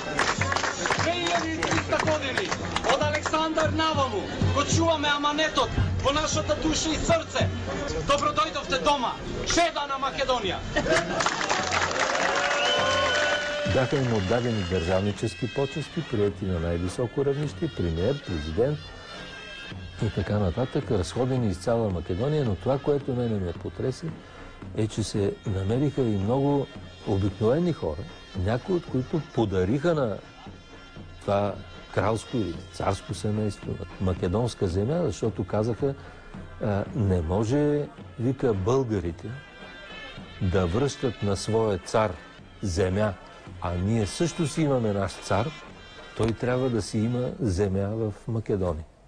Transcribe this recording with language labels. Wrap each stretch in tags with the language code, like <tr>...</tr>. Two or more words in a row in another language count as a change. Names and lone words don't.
<mk>Од Александар наваму го чуваме аманетот во нашата душа и срце. Добро дојдовте дома. Чеда на Македонија!</mk> <bg>Бяха им отдадени държавнически почести, приети на най-високо равнище, премиер, президент и така нататък, разходени из цяла Македония, но това, което мене ме потресе, е, че се намериха и много обикновени хора, някои от които подариха на това кралско или царско семейство македонска земя, защото казаха, не може, вика, българите да връщат на своя цар земя, а ние също си имаме наш цар, той трябва да си има земя в Македония.</bg>